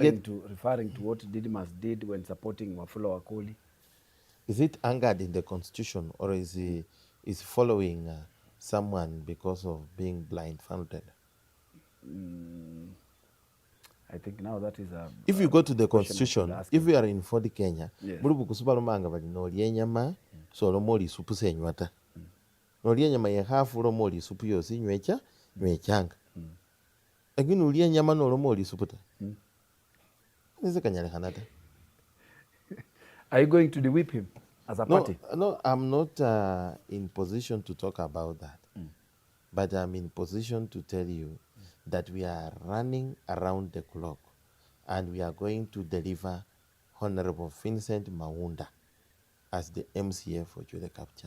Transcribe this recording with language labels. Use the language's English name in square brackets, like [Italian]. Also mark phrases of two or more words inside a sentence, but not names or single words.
[English] referring to what Didmus did when supporting Wafula Wakoli. Is it angered in the constitution, or is he following someone because of being blindfolded? I think now that is a... If you go to the question I should constitution, ask if him. you are in Ford Kenya, Yes. [Luyia] muri bukusuba lomanga bali nolya enyama solo moli supu senywata. Nolya enyama ye hafu lo moli supu yosi nywechanga. Lakini ulya enyama nolo moli supu ta. Nise kanyalekana ta. [English] Are you going to de-whip him as a party? No, I'm not in position to talk about that. But I'm in position to tell you that we are running around the clock and we are going to deliver Honorable Vincent Maunda as the MCA for Chwele Kapchai.